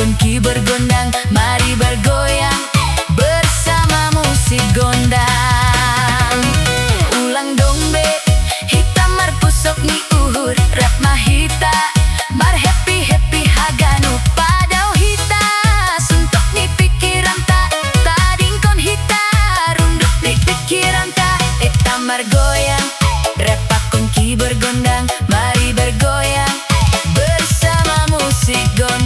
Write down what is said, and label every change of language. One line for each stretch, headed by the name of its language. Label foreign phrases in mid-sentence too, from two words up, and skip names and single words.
Indonesian: ki bergondang, mari bergoyang bersama musik gondang.
Batak Toba: Ulang dong be, hita mar pusok ni uhur rap mahita, mar happy happy haganu padau hita, suntok ni pikiran ta, tading kon hita, runduk ni pikiran ta, eta mar goyang, rap akon ki bergondang,
Indonesian: mari bergoyang bersama musik